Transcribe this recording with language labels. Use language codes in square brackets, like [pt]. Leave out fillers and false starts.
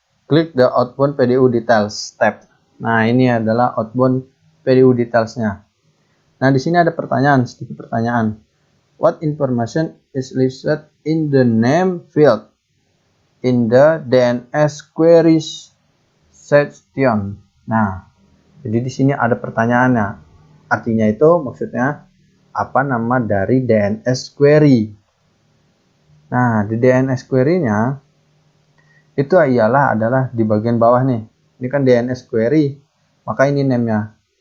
[en] Klik the outbound PDU details tab. [id] Nah, ini adalah outbound PDU detailsnya. Nah, di sini ada pertanyaan, sedikit pertanyaan. [en] What information is listed in the name field in the DNS queries section? [id] Nah, jadi di sini ada pertanyaannya. Artinya itu maksudnya apa nama dari DNS query? Nah, di DNS query-nya itu adalah di bagian bawah nih. Ini kan DNS query, maka ini name-nya.